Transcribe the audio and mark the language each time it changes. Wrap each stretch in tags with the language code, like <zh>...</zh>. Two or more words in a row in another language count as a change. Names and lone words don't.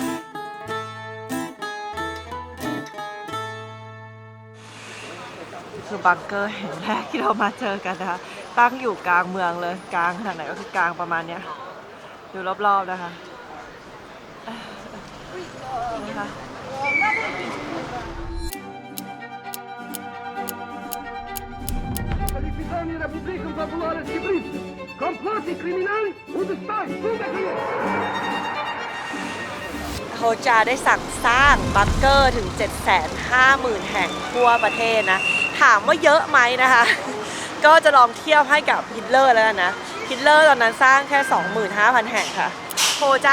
<th>คือบังเกอร์แห่งแรกที่เรามาเจอกันนะคะตั้งอยู่กลางเมืองเลยกลางขนาดไหนก็คือกลางประมาณเนี้ยดูรอบๆนะคะนี่ค่ะ</th> <sq>Qualificare Republikën Popullore të Shqipërisë, komploti kriminal, udhëstoj, fundahie.</sq> <th>เขาจะได้สั่งสร้างบังเกอร์ถึง 750,000 แห่งทั่วประเทศนะถามว่าเยอะไหมนะคะ ก็จะลองเทียบให้กับฮิตเลอร์แล้วนะฮิตเลอร์ตอนนั้นสร้างแค่ 25,000 แห่งค่ะโฮจ้า</th>